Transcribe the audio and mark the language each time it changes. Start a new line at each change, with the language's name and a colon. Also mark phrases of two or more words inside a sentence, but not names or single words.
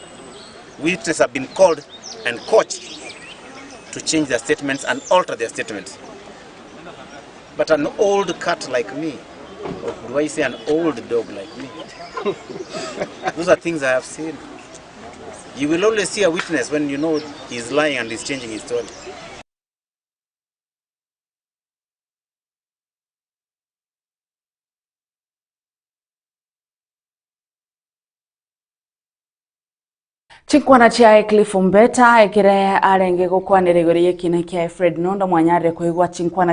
English: Witnesses have been called and coached to change their statements and alter their statements. But an old cat like me, or do I say an old dog like me? Those are things I have seen. You will always see a witness when you know he's lying and he's changing his story.
Gusii: Chikwana chia Cliff Mbeta ekire arenge gukwanire igori yekine kia Fred Nondo mwanyare kuigwa chinkwana